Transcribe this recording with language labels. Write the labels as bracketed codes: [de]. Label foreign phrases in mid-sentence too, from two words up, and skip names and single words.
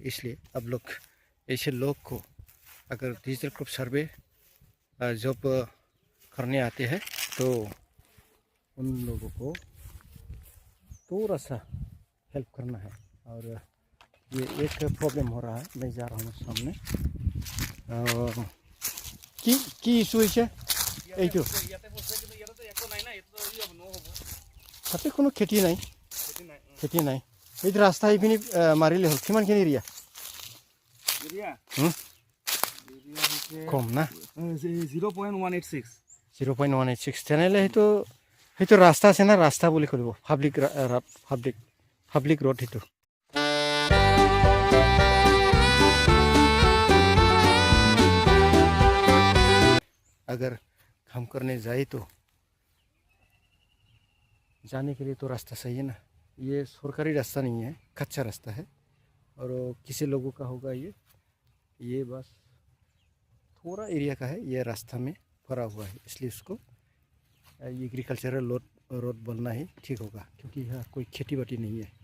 [hi] इसलिए आप लोग ऐसे लोग को अगर [en] digital crop survey [hi] जब करने आते हैं तो उन लोगों को थोड़ा सा हेल्प करना है। और ये एक प्रॉब्लम हो रहा है, मैं जा रहा हूँ सामने की इशू है [as] এইটো তাতে কোনো খেতি নাই, খেতি নাই। এই ৰাস্তা এইখিনি মাৰিলে হ'ল, কিমানখিনি এৰিয়া কম না 0.186, তেনেহ'লে সেইটো ৰাস্তা আছে না, ৰাস্তা বুলি কৰিব, [en] public road [as] সেইটো। [hi] अगर काम करने जाए तो जाने के लिए तो रास्ता सही है ना, ये सरकारी रास्ता नहीं है, कच्चा रास्ता है और किसी लोगों का होगा ये बस थोड़ा एरिया का है, ये रास्ता में भरा हुआ है, इसलिए उसको [en] agricultural road [hi] बोलना ही ठीक होगा, क्योंकि यहाँ कोई खेती बाड़ी नहीं है।